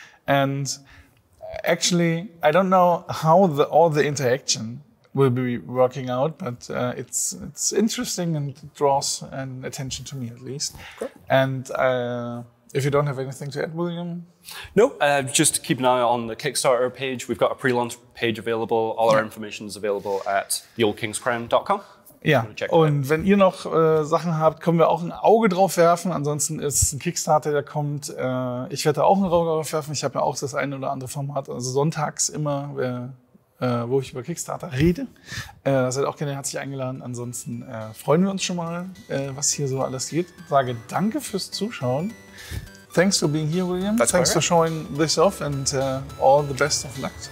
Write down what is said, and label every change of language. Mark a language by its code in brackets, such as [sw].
[en] And actually, I don't know how all the interaction will be working out, but it's interesting and it draws an attention to me at least. Great. And if you don't have anything to add, William? No, just keep an eye on the Kickstarter page. We've got a pre-launch page available. All our information is available at theoldkingscrown.com. [de] Ja, und wenn ihr noch Sachen habt, können wir auch ein Auge drauf werfen. Ansonsten ist ein Kickstarter, der kommt. Ich werde da auch ein Auge drauf werfen. Ich habe ja auch das eine oder andere Format, also sonntags immer, wo ich über Kickstarter rede. Seid auch gerne herzlich eingeladen. Ansonsten freuen wir uns schon mal, was hier so alles geht. Ich sage danke fürs Zuschauen. [en] Thanks for being here, William. Thanks for showing this off, and all the best of luck